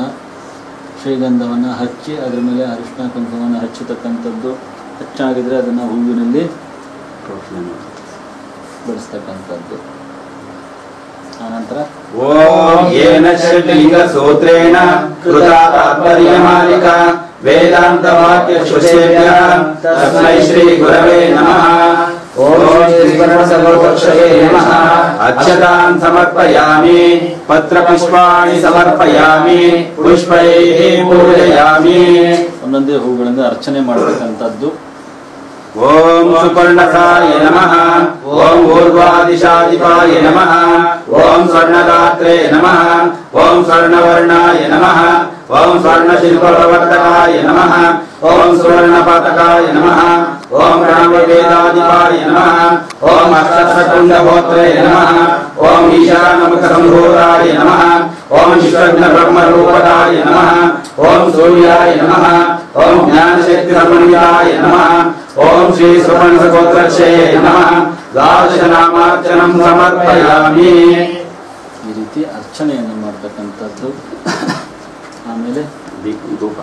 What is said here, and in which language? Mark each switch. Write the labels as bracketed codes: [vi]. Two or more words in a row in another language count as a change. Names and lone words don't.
[kn] ಶ್ರೀಗಂಧವನ್ನು ಹಚ್ಚಿ ಅದರ ಮೇಲೆ ಅರಿಶಿನ ಕುಂಕುಮವನ್ನು ಹಚ್ಚತಕ್ಕಂಥದ್ದು. ಹೆಚ್ಚಾಗಿದ್ರೆ ಅದನ್ನು ಹೂವಿನಲ್ಲಿ ಬಳಸ್ತಕ್ಕಂಥದ್ದು. ಆನಂತರ [sa] ಓಂ ಯೇನ ಷಡ್ಲಿಂಗ ಸೂತ್ರೇಣ ಕೃತಾ ತಾತ್ಪರ್ಯ ಮಾಲಿಕಾ ವೇದಾಂತ ವಾಕ್ಯ ಶುಭೇಭ್ಯಃ ತಸ್ಮೈ ಶ್ರೀ ಗುರವೇ ನಮಃ. ಓಂ ಶ್ರೀ ಸುಪರ್ಣಸಗೋತ್ರಶ್ರಯೇ ನಮಃ ಅಕ್ಷತಾನ್ ಸಮರ್ಪಯಾಮಿ. ಪತ್ರ ಪುಷ್ಪಾಣಿ ಸಮರ್ಪಯಾಮಿ. ಪುಷ್ಪೈಃ ಪೂಜಯಾಮಿ. [kn] ಒಂದೊಂದೇ ಹೂಗಳಿಂದ ಅರ್ಚನೆ ಮಾಡತಕ್ಕಂಥದ್ದು. [sa] ಓಂ ಸುಪರ್ಣಸಾಯ ನಮಃ. ಓಂ ಊರ್ಧ್ವಾದಿಶಾಧಿಪಾಯ ನಮಃ. ಓಂ ಸ್ವರ್ಣದಾತ್ರೆ ನಮಃ. ಓಂ ಸ್ವರ್ಣವರ್ಣಾಯ ನಮಃ. ಓಂ ಸ್ವರ್ಣಶಿಲ್ಪಪ್ರವರ್ತಕಾಯ ನಮಃ. ಓಂ ಸುವರ್ಣಪಾತಕಾಯ ನಮಃ. ಓಂ ಪ್ರಣವವೇದಾಧಿಪಾಯ ನಮಃ. ಓಂ ಅಷ್ಟಸಕುಂಡಹೋತ್ರೇ ನಮಃ. ಓಂ ಈಶಾನಮುಖಸಂಭೂತಾಯ ನಮಃ. ಓಂ ವಿಶ್ವಜ್ಞ ಬ್ರಹ್ಮರೂಪದಾಯ ನಮಃ. ಓಂ ಸೂರ್ಯಾಯ ನಮಃ. ಓಂ ಜ್ಞಾನಶಕ್ತಿ ಸಮನ್ವಿತಾಯ ನಮಃ. ಓಂ ಶ್ರೀ ಸುಪರ್ಣಸಗೋತ್ರಶ್ರಯೇ ನಮಃ ದ್ವಾದಶನಾಮಾರ್ಚನಂ ಸಮರ್ಪಯಾಮಿ. [kn] ಈ ರೀತಿ ಅರ್ಚನೆಯನ್ನು ಮಾಡ್ತಕ್ಕಂಥದ್ದು. ಆಮೇಲೆ ಧೂಪ